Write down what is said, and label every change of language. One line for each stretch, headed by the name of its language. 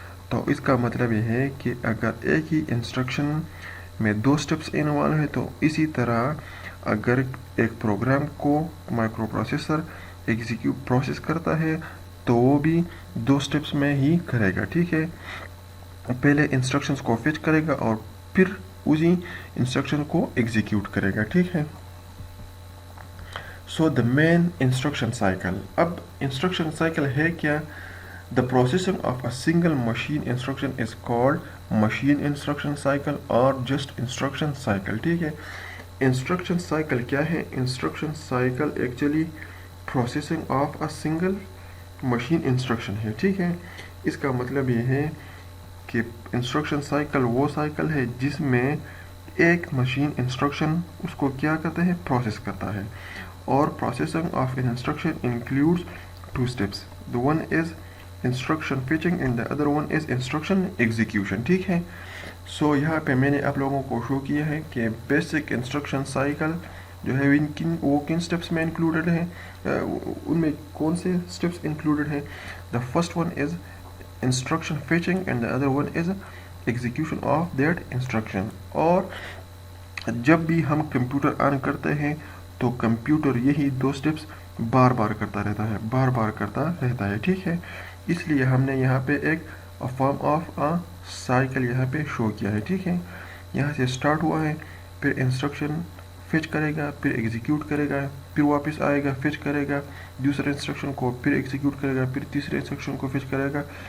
Urdu: تو اس کا مطلب یہ ہے کہ اگر ایک ہی انسٹرکشن میں 2 اسٹیپس انوالو ہے تو اسی طرح اگر ایک پروگرام کو مائکرو پروسیسر پروسیس کرتا ہے تو وہ بھی 2 اسٹیپس میں ہی کرے گا، ٹھیک ہے. پہلے انسٹرکشنز کو فیچ کرے گا اور پھر اسی انسٹرکشن کو ایگزیکیوٹ کرے گا، ٹھیک ہے.
English: So the main instruction cycle.
Urdu: اب انسٹرکشن سائیکل ہے کیا؟
English: The processing of a single machine instruction is called machine instruction cycle اور just instruction cycle, ٹھیک ہے.
Urdu: انسٹرکشن سائیکل کیا ہے؟ Instruction cycle actually
English: processing of a single machine instruction
Urdu: ہے، ٹھیک ہے. اس کا مطلب یہ ہے کہ انسٹرکشن سائیکل وہ سائیکل ہے جس میں ایک مشین انسٹرکشن اس کو کیا کرتا ہے، پروسیس کرتا ہے.
English: اور processing of an instruction includes 2 steps. The one is instruction fetching and the other one is instruction execution, ٹھیک ہے.
Urdu: سو یہاں پہ میں نے آپ لوگوں کو شو کیا ہے کہ بیسک انسٹرکشن سائیکل جو ہے وہ کن اسٹیپس میں انکلوڈیڈ ہے، ان میں کون سے اسٹیپس انکلوڈیڈ ہیں.
English: The first one is instruction fetching and the other one is execution of that instruction.
Urdu: اور جب بھی ہم کمپیوٹر آن کرتے ہیں تو کمپیوٹر یہی 2 اسٹیپس بار بار کرتا رہتا ہے، ٹھیک ہے. اس لیے ہم نے یہاں پہ ایک فارم آف سائیکل یہاں پہ شو کیا ہے، ٹھیک ہے. یہاں سے اسٹارٹ ہوا ہے، پھر انسٹرکشن فیچ کرے گا، پھر ایگزیکیوٹ کرے گا، پھر واپس آئے گا، فیچ کرے گا دوسرے انسٹرکشن کو، پھر ایگزیکیوٹ کرے گا، پھر تیسرے انسٹرکشن کو فیچ کرے گا.